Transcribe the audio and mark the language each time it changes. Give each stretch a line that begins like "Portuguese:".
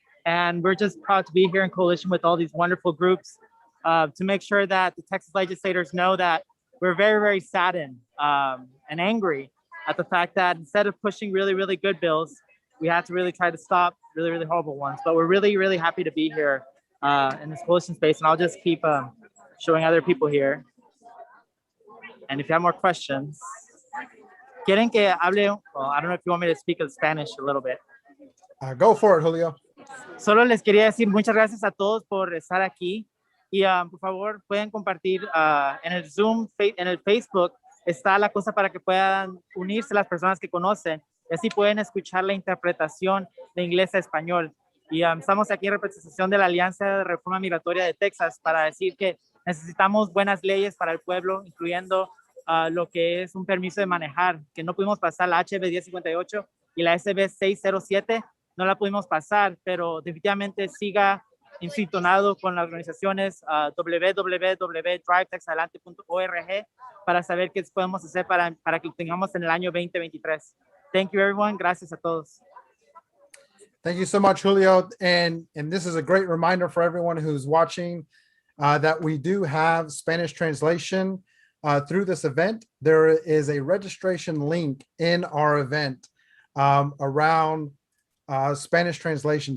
English: And we're just proud to be here in coalition with all these wonderful groups to make sure that the Texas legislators know that we're very, very saddened and angry at the fact that instead of pushing really, really good bills, we have to really try to stop really, really horrible ones. But we're really, really happy to be here in this coalition space. And I'll just keep showing other people here. And if you have more questions,
Spanish: quieren que hable,
English: well, I don't know if you want me to speak in Spanish a little bit. Go for it, Julio.
Spanish: Solo les quería decir muchas gracias a todos por estar aquí. Y por favor, pueden compartir en el Zoom, en el Facebook, está la cosa para que puedan unirse las personas que conocen. Y así pueden escuchar la interpretación de inglés a español. Y estamos aquí en representación de la Alianza de Reforma Migratoria de Texas para decir que necesitamos buenas leyes para el pueblo, incluyendo lo que es un permiso de manejar, que no pudimos pasar la HB 1058 y la SB 607, no la pudimos pasar, pero definitivamente siga insintonado con las organizaciones www.drivetexadelante.org para saber qué podemos hacer para que lo tengamos en el año 2023.
English: Thank you, everyone.
Spanish: Gracias a todos.
English: Thank you so much, Julio. And this is a great reminder for everyone who's watching that we do have Spanish translation through this event. There is a registration link in our event around Spanish translation.